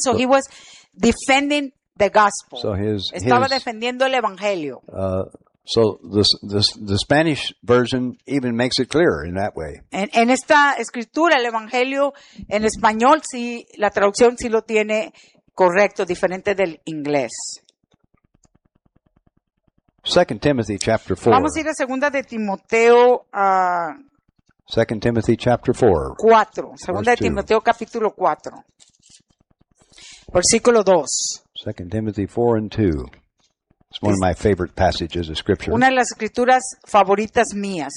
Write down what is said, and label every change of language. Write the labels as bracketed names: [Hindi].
[English] So he was defending the gospel. So his, [Spanish] estaba defendiendo el evangelio. [English] So the Spanish version even makes it clearer in that way. [Spanish] En esta escritura, el evangelio en español, sí, la traducción sí lo tiene correcto, diferente del inglés. [English] 2 Timothy chapter 4. [Spanish] Vamos a ir a segunda de Timoteo. [English] 2 Timothy chapter 4. 4. [Spanish] Segunda de Timoteo capítulo 4. Versículo 2. [English] 2 Timothy 4 and 2. It's one of my favorite passages of scripture. [Spanish] Una de las escrituras favoritas mías.